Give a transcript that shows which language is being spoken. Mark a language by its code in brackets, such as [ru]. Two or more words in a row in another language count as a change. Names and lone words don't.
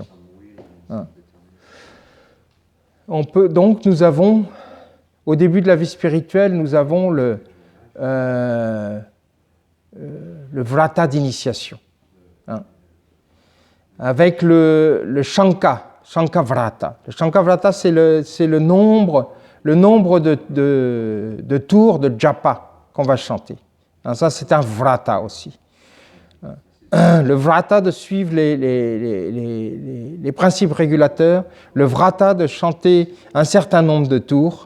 [fr] Hein. Nous avons, au début de la vie spirituelle, nous avons le vrata d'initiation, hein, avec le [sa] shanka vrata. Le shanka vrata, [fr] c'est le nombre de tours de japa qu'on va chanter. Hein, ça, c'est un vrata aussi. Le vrata de suivre les principes régulateurs, le vrata de chanter un certain nombre de tours.